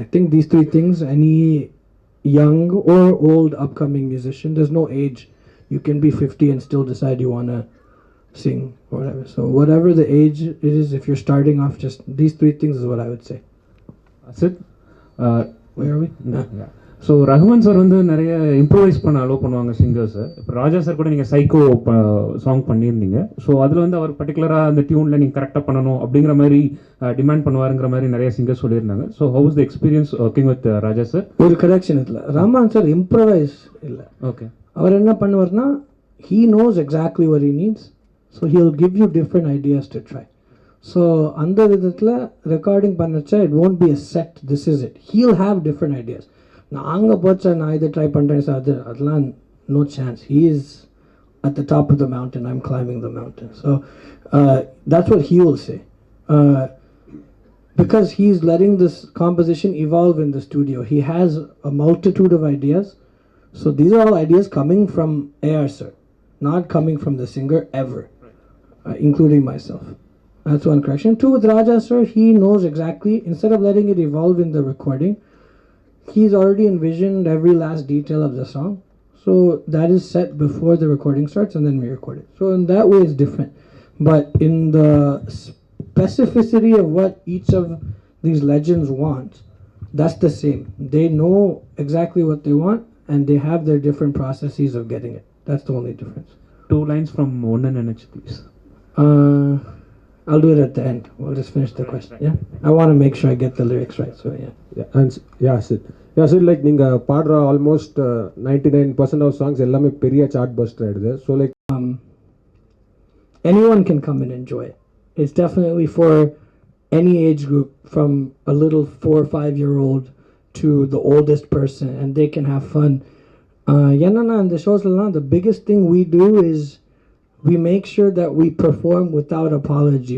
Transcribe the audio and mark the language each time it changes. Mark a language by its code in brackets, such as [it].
[en] I think these 3 things, any young or old upcoming musician, there's no age. You can be 50 and still decide you want to sing or whatever. So whatever the age it is, if you're starting off, just these 3 things is what I would say. Sid, where are we? Yeah. [ta] So Rahman sir வந்து நிறைய improvise பண்ண allow பண்ணுவாங்க சிங்கர்ஸை. இப்போ ராஜா sir கூட நீங்கள் psycho song பண்ணியிருந்தீங்க. So அதில் வந்து அவர் பர்டிகுலராக அந்த டியூனில் நீங்கள் கரெக்டாக பண்ணணும் அப்படிங்கிற மாதிரி டிமாண்ட் பண்ணுவாருங்கிற மாதிரி நிறைய சிங்கர்ஸ் சொல்லியிருந்தாங்க. [en] So how is the experience working with Raja sir? [ta] ஒரு கரெக்ஷன் இல்லை, ரஹ்மான் சார் இம்ப்ரவைஸ் இல்லை. ஓகே, அவர் என்ன பண்ணுவார்னா [en] he knows exactly what he needs, so he'll give you different ideas to try. So [ta] அந்த விதத்தில் recording பண்ணச்சா [en] it won't be a set, this is it. He'll have different ideas. [ta] நான் அங்கே போச்சா நான் இதை ட்ரை பண்ணுறேன் சார், அதெல்லாம் [en] no chance. He is at the top of the mountain, I'm climbing the mountain. So that's what he will say. Because he's letting this composition evolve in the studio. He has a multitude of ideas. So these are all ideas coming from AR sir, not coming from the singer ever, including myself. That's one correction. 2, with Raja sir, he knows exactly, instead of letting it evolve in the recording, he's already envisioned every last detail of the song. So that is set before the recording starts and then we record it. So in that way it's different. But in the specificity of what each of these legends want, that's the same. They know exactly what they want and they have their different processes of getting it. That's the only difference. 2 lines from Onnan Nenach, please. I'll do it at the end. We'll just finish the question. Yeah, I want to make sure I get the lyrics right. So yeah. Sid, like [ta] நீங்க பாடுற [en] almost 99% of songs [ta] எல்லாமே பெரிய [en] Chart buster ஆயிடுது. So like anyone can come and enjoy it. It's definitely for any age group, from a little 4 or 5-year-old to the oldest person, and they can have fun. In the shows, the biggest thing we do is we make sure that we perform without apology.